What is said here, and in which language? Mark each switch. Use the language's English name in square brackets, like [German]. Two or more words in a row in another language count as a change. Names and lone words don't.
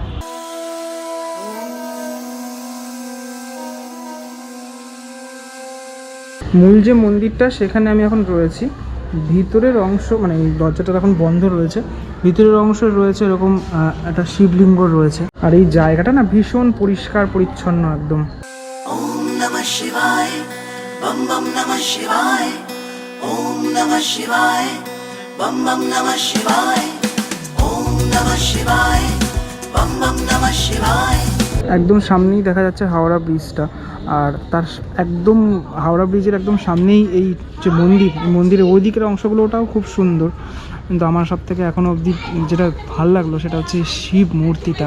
[Bangla] মূল যে মন্দিরটা, সেখানে আমি এখন রয়েছি। ভিতরের অংশ মানে এই দরজাটা এখন বন্ধ রয়েছে। ভিতরের অংশে রয়েছে এরকম একটা শিবলিঙ্গ রয়েছে। আর এই জায়গাটা না ভীষণ পরিষ্কার পরিচ্ছন্ন একদম। [Sanskrit] ওম নমঃ শিবায়, বম বম নমঃ শিবায়, ওম নমঃ শিবায়, বম বম নমঃ শিবায়, ওম নমঃ শিবায়, বম বম নমঃ শিবায়। [Bangla] একদম সামনেই দেখা যাচ্ছে হাওড়া ব্রিজটা। আর তার একদম হাওড়া ব্রিজের একদম সামনেই এই যে মন্দিরের ওই দিকের অংশগুলো, ওটাও খুব সুন্দর। কিন্তু আমার সব থেকে এখনও অবধি যেটা ভালো লাগলো সেটা হচ্ছে শিব মূর্তিটা।